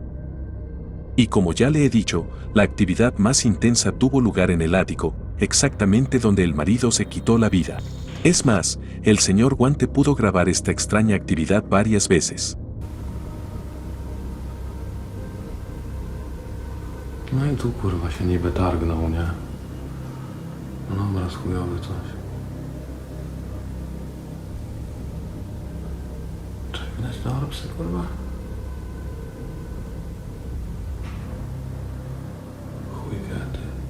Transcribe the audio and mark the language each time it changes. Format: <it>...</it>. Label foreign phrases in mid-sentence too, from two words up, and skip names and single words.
<es>Y como ya le he dicho, la actividad más intensa tuvo lugar en el ático, exactamente donde el marido se quitó la vida. Es más, el señor Guante pudo grabar esta extraña actividad varias veces.</es> <pl>No i tu kurwa się niby targnął, nie? No obraz chujowy coś. Widać te orbsy, kurwa? Chuj wie, ty.</pl>